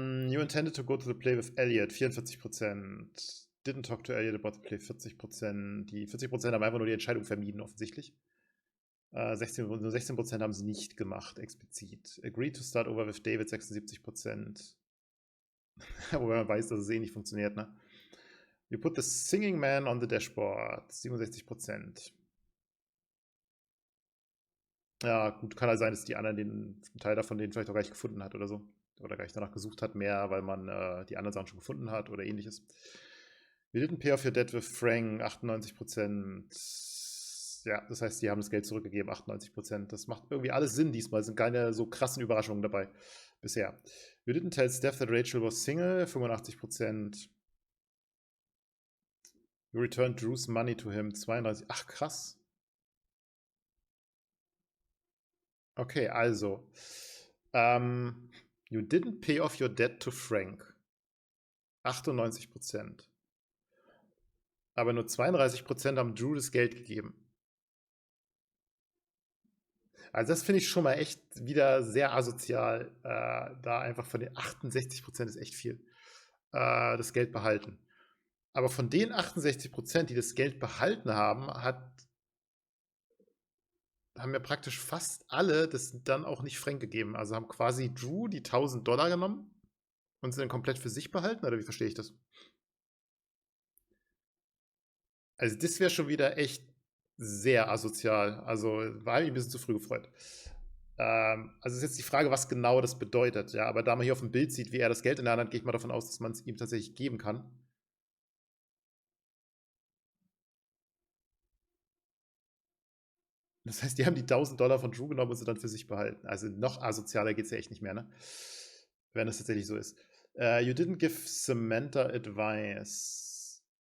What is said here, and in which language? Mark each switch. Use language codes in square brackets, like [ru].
[en] You intended to go to the play with Elliot, 44%. Didn't talk to Elliot about the play, 40%. [de] Die 40% haben einfach nur die Entscheidung vermieden, offensichtlich. 16% haben sie nicht gemacht, explizit. [en] Agreed to start over with David, 76%. [de] Wobei man weiß, dass es eh nicht funktioniert, ne? [en] You put the singing man on the dashboard, 67%. [de] Ja, gut, kann halt sein, dass die anderen den Teil davon den vielleicht auch gar nicht gefunden hat oder so. Oder gar nicht danach gesucht hat, mehr, weil man die anderen Sachen schon gefunden hat oder ähnliches. [en] We didn't pay off your debt with Frank, 98%. [de] Ja, das heißt, die haben das Geld zurückgegeben, 98%. Das macht irgendwie alles Sinn diesmal. Es sind keine so krassen Überraschungen dabei bisher. [en] We didn't tell Steph that Rachel was single, 85%. You returned Drew's money to him, 32%. [de] Ach, krass. [en] Okay, also. You didn't pay off your debt to Frank. 98%. [de] Aber nur 32% haben Drew das Geld gegeben. Also das finde ich schon mal echt wieder sehr asozial. Da einfach von den 68% ist echt viel. Das Geld behalten. Aber von den 68%, die das Geld behalten haben, haben ja praktisch fast alle das dann auch nicht Frank gegeben. Also haben quasi Drew die $1000 genommen und sind dann komplett für sich behalten, oder wie verstehe ich das? Also das wäre schon wieder echt sehr asozial. Also war ich ein bisschen zu früh gefreut. Also ist jetzt die Frage, was genau das bedeutet. Ja, aber da man hier auf dem Bild sieht, wie er das Geld in der Hand hat, gehe ich mal davon aus, dass man es ihm tatsächlich geben kann. Das heißt, die haben die $1000 von Drew genommen und sie dann für sich behalten. Also noch asozialer geht es ja echt nicht mehr, ne? Wenn es tatsächlich so ist. [en] You didn't give Samantha advice.